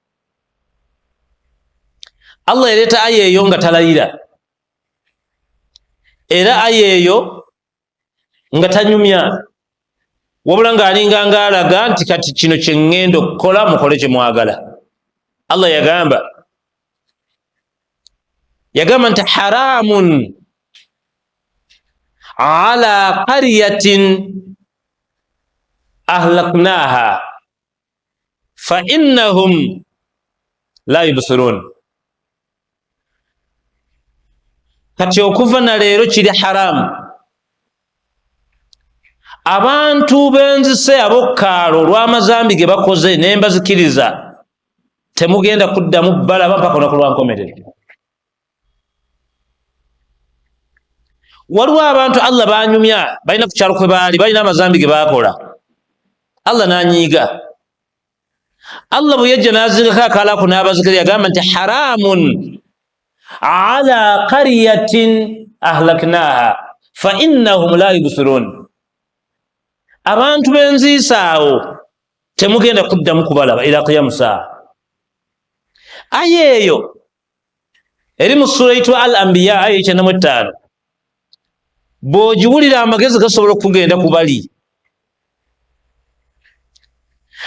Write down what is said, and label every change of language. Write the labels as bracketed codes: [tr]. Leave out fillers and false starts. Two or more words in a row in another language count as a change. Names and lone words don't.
[lg] Allah yaleeta aya eyo nga talayira, era aya eyo nga tanyumya, wabula ng'alinga ng'alaga nti kati kino kye ŋŋenda okukola mukole kye mwagala. Allah yagamba nti [ar] حرام على قرية أهلكناها فإنهم لا يبصرون. [lg] Kati okuva na leero kiri haramu abantu benzise ab'okkaalo olw'amazambi ge bakoze ne mbazikiriza, temugenda kuddamu balaba mpaka olunaku lwa nkomerero. Waliwo abantu Allah banyumya, balina ku kyalo kwe baali, balina amazambi ge baakola, Allah n'anyiiga. Allah bwe yajja n'azingako akaalaako n'abazikiriza yagamba nti [ar] حرام على قرية أهلكناها فإنهم لا يبصرون. [lg] Abantu b'enziisaawo temugenda kuddamu kubalaba [ar] إلى قيام الساعة. [lg] Aya eyo eri mu sura eyitibwa Al Anbiya aya 95, bw'ogiwulira amagezi gasobola okugenda ku bali.